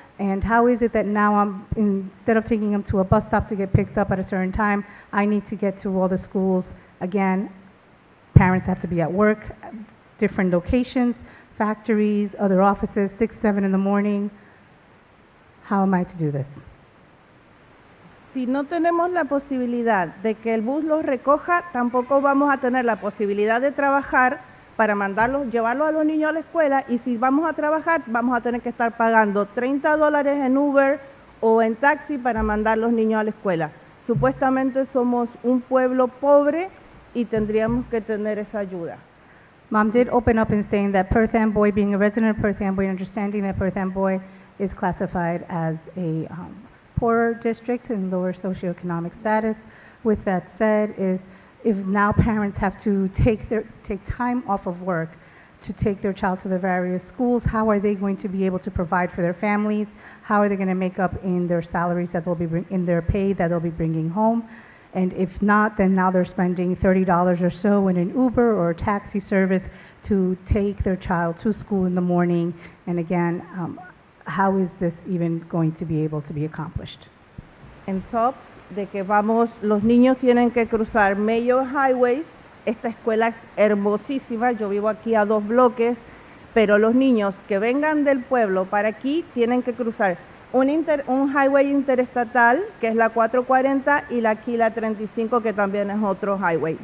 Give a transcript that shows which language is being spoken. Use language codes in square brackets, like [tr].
[en] And how is it that now instead of taking them to a bus stop to get picked up at a certain time, I need to get to all the schools again? Parents have to be at work, different locations, factories, other offices, 6, 7 in the morning. How am I to do this? [es] Si no tenemos la posibilidad de que el bus los recoja, tampoco vamos a tener la posibilidad de trabajar para llevarlos a los niños a la escuela, y si vamos a trabajar, vamos a tener que estar pagando $30 en Uber o en taxi para mandar los niños a la escuela. Supuestamente somos un pueblo pobre y tendríamos que tener esa ayuda. [en] Mom did open up in saying that Perth Amboy, being a resident of Perth Amboy, understanding that Perth Amboy is classified as a poorer district in lower socioeconomic status. With that said, if now parents have to take time off of work to take their child to the various schools, how are they going to be able to provide for their families? How are they going to make up in their salaries that they'll be in their pay that they'll be bringing home? And if not, then now they're spending $30 or so in an Uber or a taxi service to take their child to school in the morning. And again, how is this even going to be able to be accomplished? [es] En top de que los niños tienen que cruzar major highways. Esta escuela es hermosísima, yo vivo aquí a 2 bloques, pero los niños que vengan del pueblo para aquí tienen que cruzar un highway interestatal, que es la 440, y aquí la 35, que también es otro highway.